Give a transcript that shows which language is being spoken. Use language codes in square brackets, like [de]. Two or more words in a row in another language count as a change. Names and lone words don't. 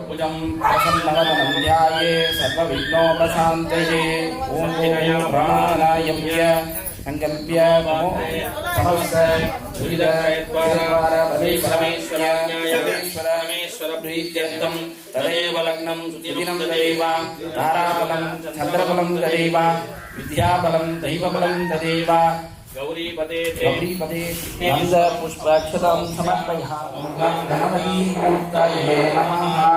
[sa] भुजं प्रसन्नवदनं ध्याये सर्व विघ्नोपशान्तये ओम् विनयं प्राणायाम्य सङ्कल्प्य नमो नमस्त परमेश्वर प्रीत्यर्थं तदेव लग्नं सुदिनं तदेव ताराबलं चन्द्रबलं तदेव विद्याबलं दैवबलं तदेव गौरीपदे नंद पुष्पाक्षतां समर्पयामि गणपति मूर्तये नमः